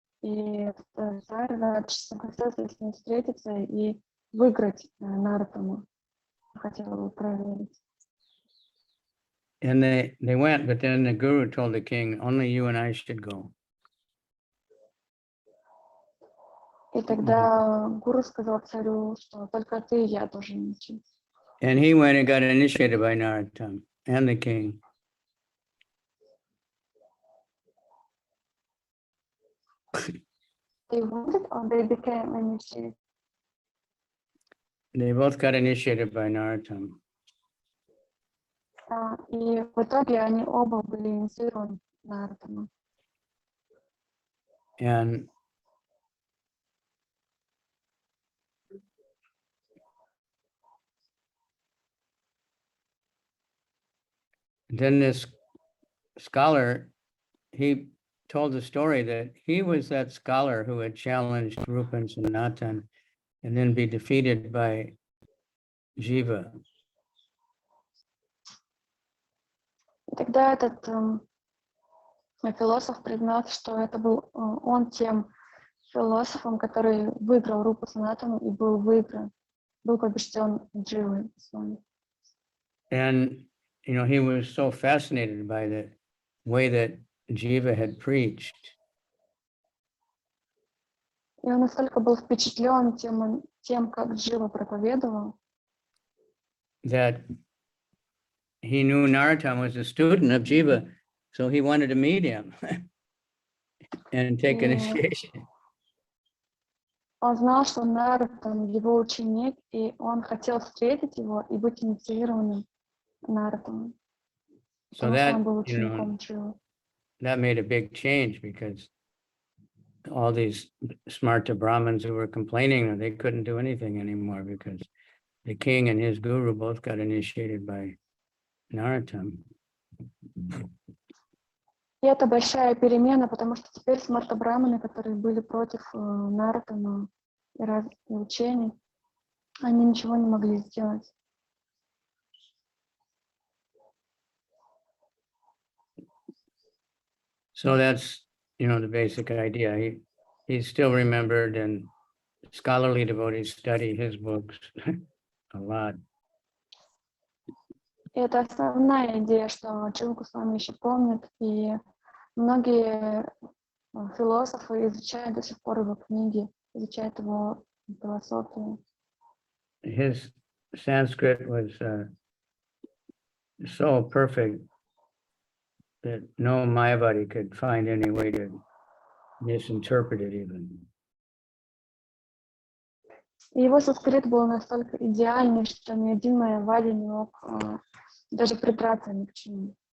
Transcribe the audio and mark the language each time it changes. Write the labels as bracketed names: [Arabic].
[Russian] И этот царь Радж согласился с ним встретиться и выиграть Нарутану. Хотел его проверить. [English] And they went, but then the guru told the king, only you and I should go. [Russian] И тогда гуру сказал царю, что только ты и я должен идти. [English] And he went and got initiated by Narottam and the king. They wanted or they became initiated? They both got initiated by Narottam. [Russian] И в итоге они оба были инициированы Нарутаном. [English] And then this scholar, he told the story that he was that scholar who had challenged Rupa and Sanatan and then be defeated by Jiva. [Russian] И тогда этот философ признался, что это был он тем философом, который выиграл Рупу Санатану и был побежден Дживой Госвами. [English] And, you know, he was so fascinated by the way that Jiva had preached. [Russian] И он настолько был впечатлен тем, как Джива проповедовал, [English] that he knew Narottam was a student of Jiva, so he wanted to meet him and take initiation. [Russian] Он знал, что Нарутан его ученик, и он хотел встретить его и быть инициированным Нарутаном. [English] So that, [Russian] он был [English] you know, [Russian] учеником Дживы. [English] that made a big change because all these smarta Brahmins who were complaining, they couldn't do anything anymore because the king and his guru both got initiated by Narottam. [Russian] И это большая перемена, потому что теперь смарта-браманы, которые были против Нарутана и разных учений, они ничего не могли сделать. [English] So that's, you know, the basic idea. He's still remembered, and scholarly devotees study his books a lot. [Russian] И это основная идея, что Джива Госвами еще помнит, и многие философы изучают до сих пор его книги, изучают его философию. [English] His Sanskrit was so perfect that no Mayavadi could find any way to misinterpret it even. [Russian] И его санскрит был настолько идеальный, что ни один майявади не мог даже придраться ни к чему.